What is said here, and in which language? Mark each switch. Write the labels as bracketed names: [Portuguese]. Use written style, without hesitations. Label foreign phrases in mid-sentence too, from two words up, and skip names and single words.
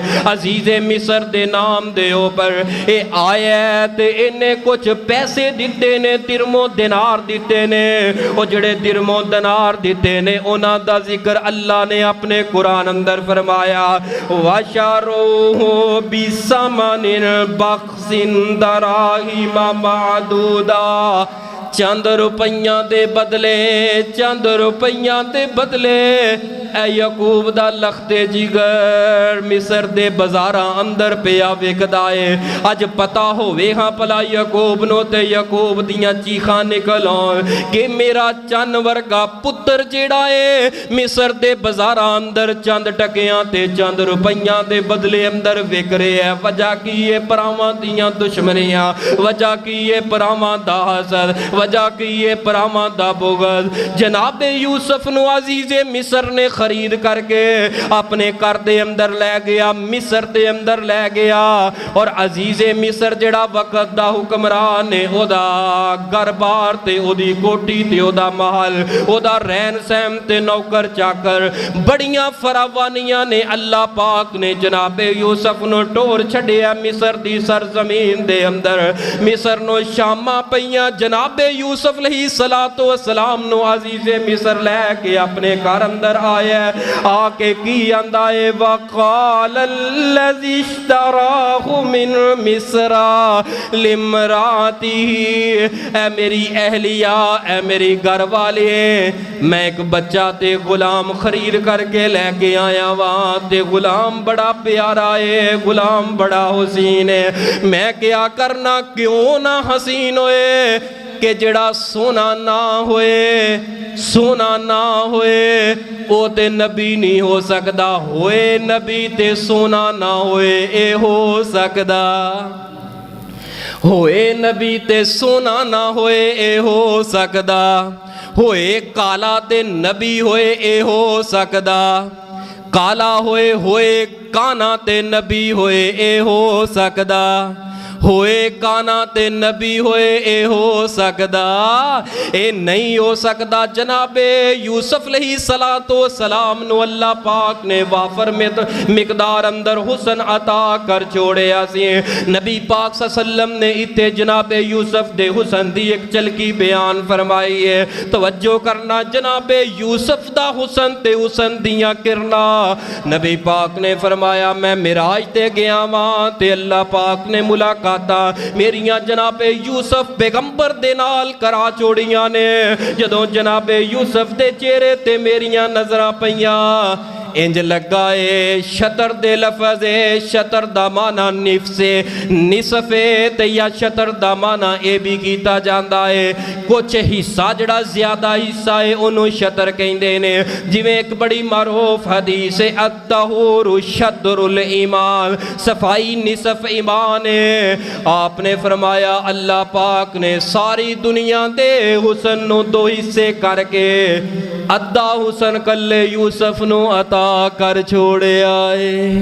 [Punjabi] عزیز مصر دے نام دے اوپر اے آیا تے انہیں کچھ پیسے دیتے نے, درم و دینار دیتے نے. وہ جڑے درم و دینار دیتے نے انہاں دا ذکر اللہ نے اپنے قرآن اندر فرمایا, [Arabic] وَشَارُوهُ بِثَمَنٍ بَخْسٍ دَرَاهِمَ مَعْدُودَةٍ. [Punjabi] چند روپیاں دے بدلے, چند روپیاں دے بدلے اے یعقوب دا لخت جگر مصر دے بازاراں اندر پیا وکدائے. اج پتا ہوئے ہاں پلا یعقوب نو تے یعقوب دیاں چیخاں نکل آن کہ میرا چند ورگا پتر جیڑا ہے مصر دے بازاراں اندر چند ٹکیاں تے چند روپیاں دے بدلے اندر وک رہے ہے. وجہ کی یہ پراواں دیاں دشمنیاں, وجہ کی یہ پراواں دا حسد, وجہ کی یہ پراواں دا بغض. جناب یوسف نو عزیز مصر نے خرید کر کے اپنے گھر دے اندر لے گیا, مصر دے اندر لے گیا. اور عزیز مصر جڑا وقت دا حکمران نے او دا گھر بار تے او دی کوٹی تے او دا محل, او دا رہن سہن تے نوکر چاکر بڑیاں فراوانیاں نے اللہ پاک نے جناب یوسف نو ٹور چھڑیا مصر دی سرزمین دے اندر. مصر نو شامہ پیاں جناب یوسف [Arabic] علیہ السلام [Punjabi] نو عزیز مصر لے کے اپنے گھر اندر آیا, آ کے کی اندائے [Arabic] وَقَالَ الَّذِي اشْتَرَاهُ مِنْ مِصْرَ لِامْرَأَتِهِ. [Punjabi] اے میری اہلیہ, اے میری گھر والے, میں ایک بچہ تے غلام خرید کر کے لے کے آیا وہاں تے غلام بڑا پیارا ہے, غلام بڑا حسین ہے. میں کیا کرنا کیوں نہ حسین ہوئے کہ جڑا سونا نہ ہوئے, سونا نہ ہوئے او تے نبی نہیں ہو سکدا, ہوئے نبی تے سونا نہ ہوئے اے ہو سکدا, ہوئے نبی تے سونا نہ ہوئے اے ہو سکدا, ہوئے کالا تے نبی ہوئے اے ہو سکدا, کالا ہوئے ہوئے کانا تے نبی ہوئے اے ہو سکدا, ہوئے کانا تے نبی ہوئے اے ہو سکدا, اے نہیں ہو سکدا. جناب یوسف [Arabic] علیہ السلام [Punjabi] نو اللہ پاک نے وافر مقدار اندر حسن عطا کر چھوڑیا سی. نبی پاک [Arabic] صلی اللہ علیہ وسلم [Punjabi] نے اتے جناب یوسف دے حسن دی ایک چلکی بیان فرمائی ہے. توجہ کرنا, جناب یوسف دا حسن تے حسن دیاں کرنا. نبی پاک نے فرمایا میں معراج تے گیا وہاں تے اللہ پاک نے ملاقات میریاں جناب یوسف پیغمبر دے نال کرا چھوڑیاں نے. جدوں جناب یوسف دے چہرے تے میریاں نظراں پیاں انج لگائے شطر دے لفظ ہے, شطر دا معنی نصف تے یا شطر دا معنی اے بھی کیتا جاندا ہے کچھ حصہ جڑا زیادہ حصہ ہے انہوں شطر کہندے نے. جویں ایک بڑی معروف حدیث ہے [Arabic] الطہور شطر الایمان, [Punjabi] صفائی نصف ایمان ہے. آپ نے فرمایا اللہ پاک نے ساری دنیا دے حسن نو دو حصے کر کے ادھا حسن کلے یوسف نو عطا کر چھوڑے آئے.